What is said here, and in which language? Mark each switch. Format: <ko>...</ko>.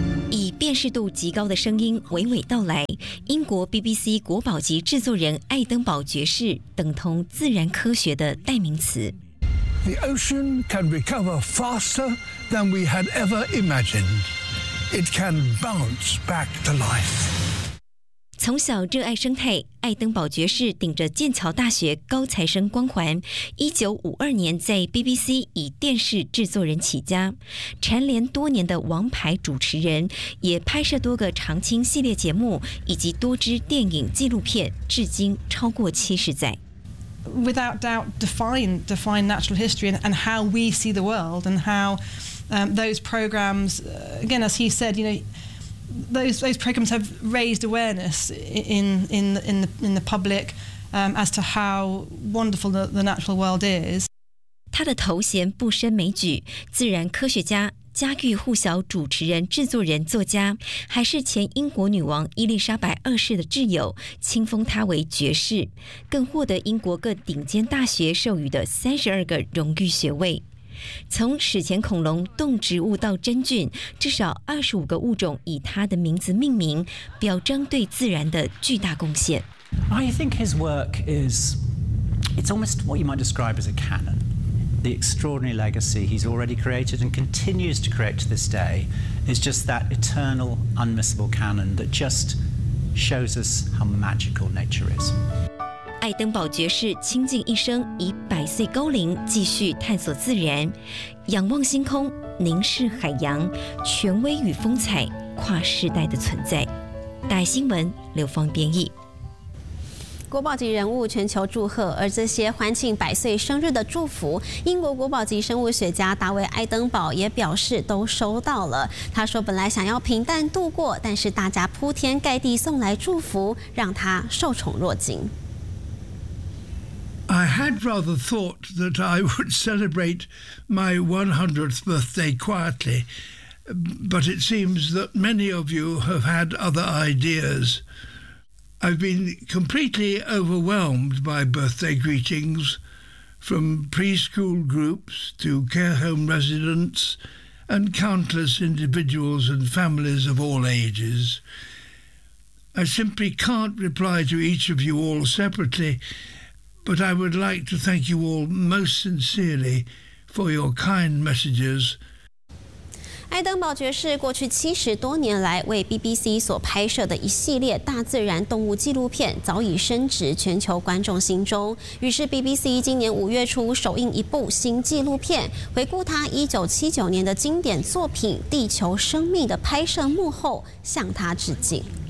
<zh>以辨识度极高的声音娓娓道来，英国 BBC 国宝级制作人爱登堡爵士等同自然科学的代名词。</zh> <en>The ocean can recover faster than we had ever imagined. It can bounce back to life.</en> <zh>从小热爱生态，爱登堡爵士顶着剑桥大学高材生光环，1952年在 BBC 以电视制作人起家，蝉联多年的王牌主持人，也拍摄多个长青系列节目以及多支电影纪录片，至今超过70载。</zh> <en>Without doubt, define natural history and how we see the world and how those programs, again, as he said, you know,Those programs have raised awareness in the public, as to how wonderful the natural world is.</en> <zh>他的头衔不胜枚举，自然科学家、家喻户晓主持人、制作人、作家，还是前英国女王伊丽莎白二世的挚友，亲封他为爵士，更获得英国各顶尖大学授予的32个荣誉学位。从史前恐龙、动植物到真菌，至少25个物种以他的名字命名，表彰对自然的巨大贡献。</zh> <en>I think his work is—it's almost what you might describe as a canon. The extraordinary legacy he's already created and continues to create to this day is just that eternal, unmissable canon that just shows us how magical nature is.</en> <zh>爱登堡爵士倾尽一生，以100岁高龄继续探索自然，仰望星空，凝视海洋，权威与风采，跨世代的存在。大爱新闻，刘芳编译。国宝级人物全球祝贺，而这些欢庆百岁生日的祝福，英国国宝级生物学家大卫爱登堡也表示都收到了。他说本来想要平淡度过，但是大家铺天盖地送来祝福，让他受宠若惊。</zh> <en>I had rather thought that I would celebrate my 100th birthday quietly, but it seems that many of you have had other ideas. I've been completely overwhelmed by birthday greetings, from preschool groups to care home residents, and countless individuals and families of all ages. I simply can't reply to each of you all separately,But I would like to thank you all most sincerely for your kind messages.</en> <zh>爱登堡爵士过去70多年来为 BBC 所拍摄的一系列大自然动物纪录片早已深植全球观众心中，于是 BBC 今年5月初首映一部新纪录片，回顾他1979年的经典作品《地球生命》的拍摄幕后，向他致敬。</zh>